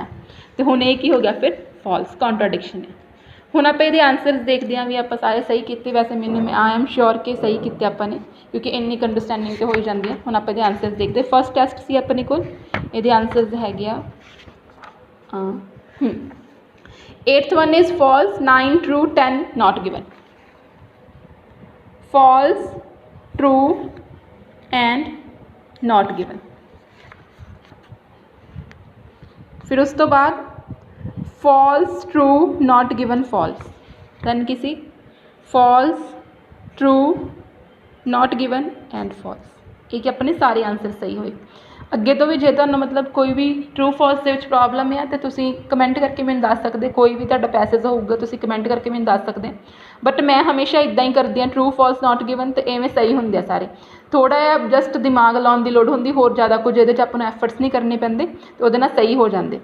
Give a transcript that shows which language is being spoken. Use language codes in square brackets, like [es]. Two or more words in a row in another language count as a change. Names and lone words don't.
[pa] ਤੇ ਹੁਣ ਇਹ ਕੀ ਹੋ ਗਿਆ ਫਿਰ [en] false, contradiction [pa] ਹੈ। ਹੁਣ ਆਪਾਂ ਇਹਦੇ ਆਨਸਰਸ ਦੇਖਦੇ ਹਾਂ ਵੀ ਆਪਾਂ ਸਾਰੇ ਸਹੀ ਕੀਤੇ, ਵੈਸੇ ਮੈਨੂੰ [en] I am sure [pa] ਕਿ ਸਹੀ ਕੀਤੇ ਆਪਾਂ ਨੇ, ਕਿਉਂਕਿ ਇੰਨੀ ਕੁ ਅੰਡਰਸਟੈਂਡਿੰਗ ਤੇ ਹੋ ਹੀ ਜਾਂਦੀ ਹੈ। ਹੁਣ ਆਪਾਂ ਇਹਦੇ ਆਨਸਰਸ ਦੇਖਦੇ, [en] first test [pa] ਸੀ ਆਪਣੇ ਕੋਲ, ਇਹਦੇ ਆਨਸਰਸ ਹੈਗੇ ਆ [en] 8th one is false, 9 true, 10 not given, [pa] false, true and not given। ਫਿਰ ਉਸ ਤੋ ਬਾਦ [en] false, true, not given, false, then किसी false, true, not given and false, [pa] ਇਹ ਕਿ ਆਪਣੇ ਸਾਰੇ ਆਨਸਰ ਸਹੀ ਹੋਏ। ਅੱਗੇ ਤੋਂ ਵੀ ਜੇ ਤੁਹਾਨੂੰ ਮਤਲਬ ਕੋਈ ਵੀ [en] true false [pa] ਦੇ ਵਿੱਚ ਪ੍ਰੋਬਲਮ ਹੈ ਤਾਂ ਤੁਸੀਂ ਕਮੈਂਟ ਕਰਕੇ ਮੈਨੂੰ ਦੱਸ ਸਕਦੇ, ਕੋਈ ਵੀ ਤੁਹਾਡਾ ਪੈਸੇਜ ਹੋਊਗਾ ਤੁਸੀਂ ਕਮੈਂਟ ਕਰਕੇ ਮੈਨੂੰ ਦੱਸ ਸਕਦੇ, ਬਟ ਮੈਂ ਹਮੇਸ਼ਾ ਇੱਦਾਂ ਹੀ ਕਰਦੀ ਹਾਂ, [en] true false not given, [pa] ਤੇ ਐਵੇਂ ਸਹੀ ਹੁੰਦੇ ਆ ਸਾਰੇ। ਥੋੜ੍ਹਾ ਜਿਹਾ ਜਸਟ ਦਿਮਾਗ ਲਾਉਣ ਦੀ ਲੋੜ ਹੁੰਦੀ, ਹੋਰ ਜ਼ਿਆਦਾ ਕੁਝ ਇਹਦੇ 'ਚ ਆਪਾਂ ਨੂੰ ਐਫਰਟਸ ਨਹੀਂ ਕਰਨੇ ਪੈਂਦੇ, ਅਤੇ ਉਹਦੇ ਨਾਲ ਸਹੀ ਹੋ ਜਾਂਦੇ।